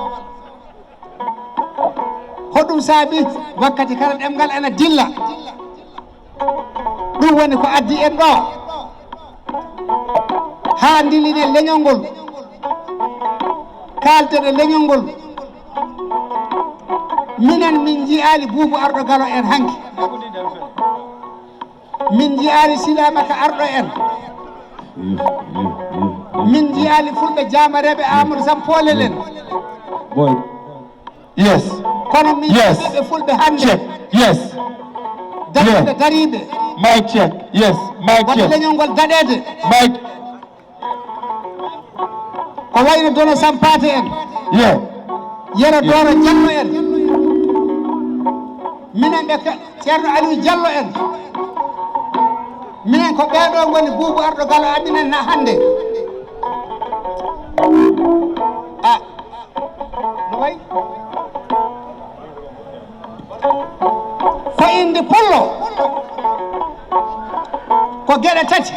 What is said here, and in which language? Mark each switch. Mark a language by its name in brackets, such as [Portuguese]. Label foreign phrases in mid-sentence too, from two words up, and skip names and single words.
[Fula] hoɗum saabi wakkati kala ɗemgal ena dilla ɗum woni ko addi en ɗo ha dilline leñol ngol kalten e leñol ngol minen min jiyali Boubou arɗo Galleh en hanki min jiyali Salamanca arɗo en min jiyali fulɓe jamareɓe Amadou Sampole len [English] Yes. [Fula] kono min jiiɓe fulɓe hande daɗɓe dariɓe [English] Mic check. Yes. Mic [Fula] wadde [English] check. [Fula] leñol ngol daɗede [English] Mic. [Fula] ko wayno dono Sampate en [English] Yeah. [Fula] yero Doro Jallow en minen ɓe ceerno Aliou Jallow en minen ko ɓeɗo woni Boubou arɗo Galleh addinen na hande no way ko inde pullo ko gueɗe tati